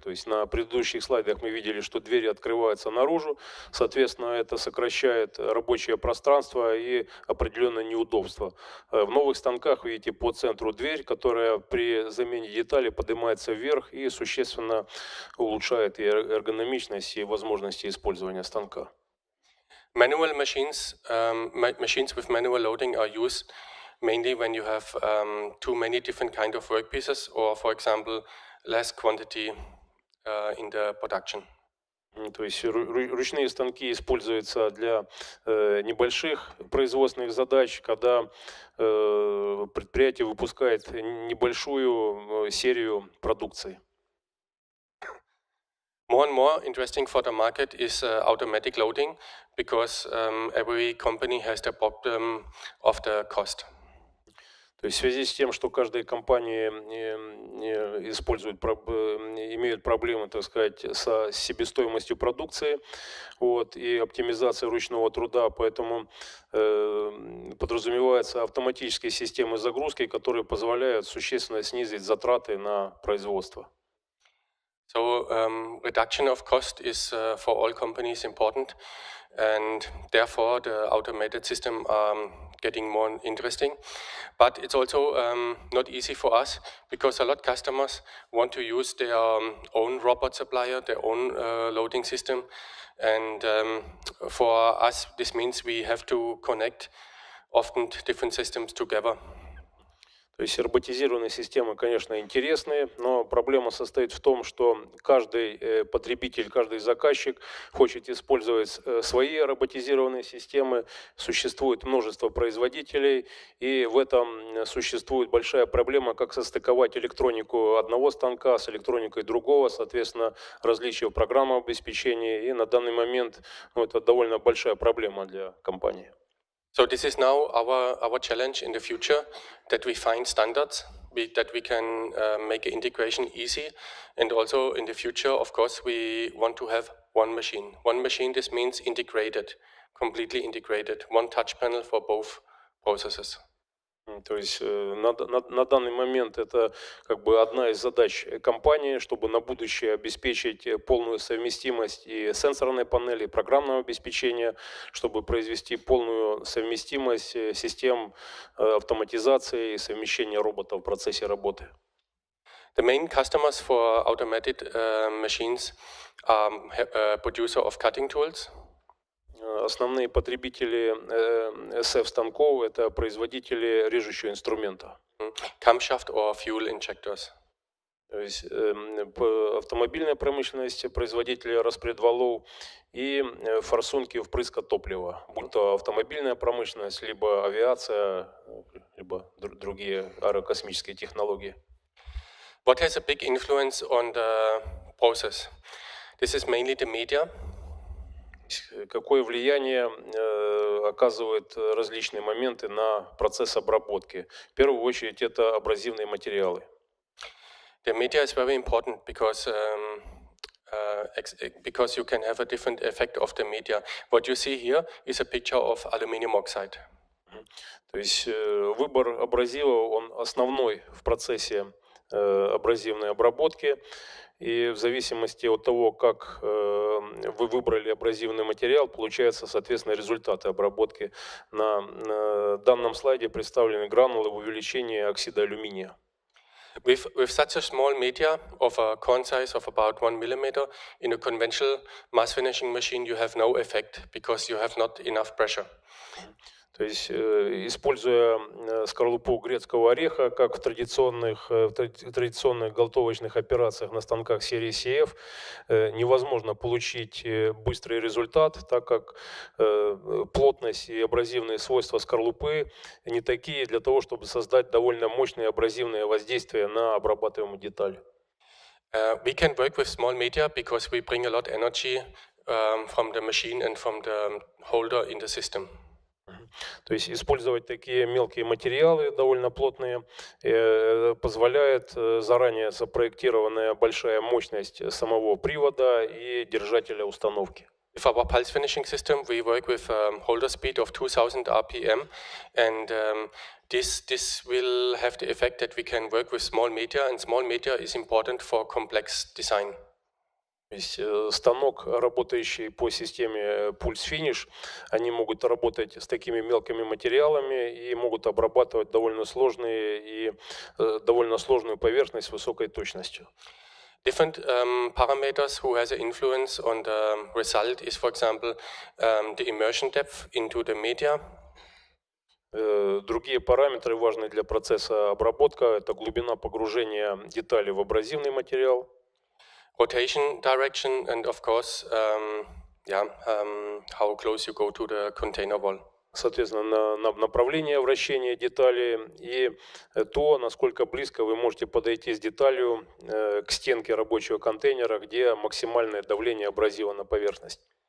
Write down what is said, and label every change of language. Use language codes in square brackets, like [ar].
[ru] То есть на предыдущих слайдах мы видели, что двери открываются наружу, соответственно, это сокращает рабочее пространство и определенное неудобство. В новых станках, видите, по центру дверь, которая при замене деталей поднимается вверх и существенно улучшает и эргономичность, и возможности использования станка. [en] Manual machines, machines with manual loading are used mainly when you have too many different kind of workpieces, or, for example, less quantity in the production. [ru] То есть ручные станки используются для небольших производственных задач, когда предприятие выпускает небольшую серию продукции. [en] More and more interesting for the market is automatic loading, because every company has the problem of the cost. [ru] То есть в связи с тем, что каждая компания имеют проблемы, так сказать, со себестоимостью продукции, вот, и оптимизацией ручного труда, поэтому подразумеваются автоматические системы загрузки, которые позволяют существенно снизить затраты на производство. [en] So reduction of cost is for all companies important, and therefore the automated system are getting more interesting. But it's also not easy for us, because a lot of customers want to use their own robot supplier, their own loading system, and for us this means we have to connect often different systems together. [ru] То есть роботизированные системы, конечно, интересные, но проблема состоит в том, что каждый потребитель, каждый заказчик хочет использовать свои роботизированные системы. Существует множество производителей, и в этом существует большая проблема, как состыковать электронику одного станка с электроникой другого, соответственно, различия в программном обеспечении. И на данный момент это довольно большая проблема для компании. [en] So this is now our challenge in the future, that we find standards, that we can make integration easy. And also in the future, of course, we want to have one machine. One machine, this means integrated, completely integrated, one touch panel for both processes. [ru] То есть на данный момент это как бы одна из задач компании, чтобы на будущее обеспечить полную совместимость и сенсорной панели, и программного обеспечения, чтобы произвести полную совместимость систем автоматизации и совмещения роботов в процессе работы. [en] The main customers for automated machines are producer of cutting tools. [ru] Основные потребители SF-станков – это производители режущего инструмента. [en] Camshaft or fuel injectors. [ru] То есть автомобильная промышленность, производители распредвалов и форсунки впрыска топлива, будь то автомобильная промышленность, либо авиация, либо другие аэрокосмические технологии. [en] What has a big influence on the process? This is mainly the media. [ru] Какое влияние оказывают различные моменты на процесс обработки? В первую очередь это абразивные материалы. [en] The media is very important because you can have a different effect of the media. What you see here is a picture of aluminum oxide. [ru] То есть выбор абразива, он основной в процессе абразивной обработки. И в зависимости от того, как вы выбрали абразивный материал, получается, соответственно, результаты обработки. На данном слайде представлены гранулы в увеличении оксида алюминия. [en] With such a small media of a corn size of about 1 millimeter, in a conventional mass finishing machine you have no effect, because you have not enough pressure. [ru] То есть, используя скорлупу грецкого ореха, как в традиционных галтовочных операциях на станках серии CF, невозможно получить быстрый результат, так как плотность и абразивные свойства скорлупы не такие для того, чтобы создать довольно мощные абразивные воздействия на обрабатываемую деталь. [en] We can work with small media because we bring a lot of energy from the machine and from the holder in the system. [ru] То есть использовать такие мелкие материалы, довольно плотные, позволяет заранее запроектированная большая мощность самого привода и держателя установки. [en] With our pulse finishing system, we work with holder speed of 2000 RPM, and this will have the effect that we can work with small media, and small media is important for complex design. [ru] То есть станок, работающий по системе пульс-финиш, они могут работать с такими мелкими материалами и могут обрабатывать довольно сложную поверхность с высокой точностью. [en] Different parameters who has an influence on the result is, for example, the immersion depth into the media. [ru] Другие параметры, важные для процесса обработка, это глубина погружения детали в абразивный материал. [en] Rotation direction, and of course, how close you go to the container wall. [ru] Соответственно, направление вращения детали и то, насколько близко вы можете подойти с деталью к стенке рабочего контейнера, где максимальное давление абразива на поверхность.